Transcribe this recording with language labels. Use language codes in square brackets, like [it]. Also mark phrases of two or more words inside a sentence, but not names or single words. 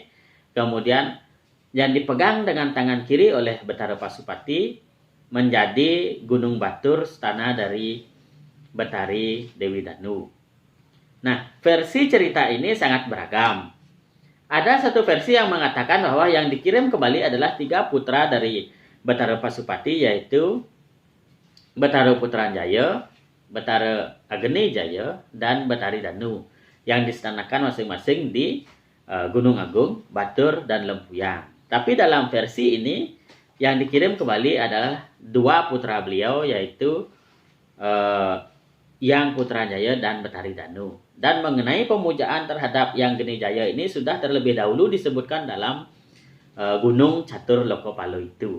[id] Kemudian yang dipegang dengan tangan kiri oleh Betara Pasupati menjadi Gunung Batur, istana dari Betari Dewi Danu. Nah, versi cerita ini sangat beragam. Ada satu versi yang mengatakan bahwa yang dikirim ke Bali adalah 3 putra dari Betara Pasupati, yaitu Betara Putranjaya, Betara Ageni Jaya, dan Betari Danu, yang disetanakan masing-masing di Gunung Agung, Batur, dan Lempuyang. Tapi dalam versi ini yang dikirim ke Bali adalah 2 putra beliau, yaitu Yang Putranjaya dan Betari Danu. Dan mengenai pemujaan terhadap Yang Geni Jaya ini sudah terlebih dahulu disebutkan dalam Gunung Catur Lokopalo itu.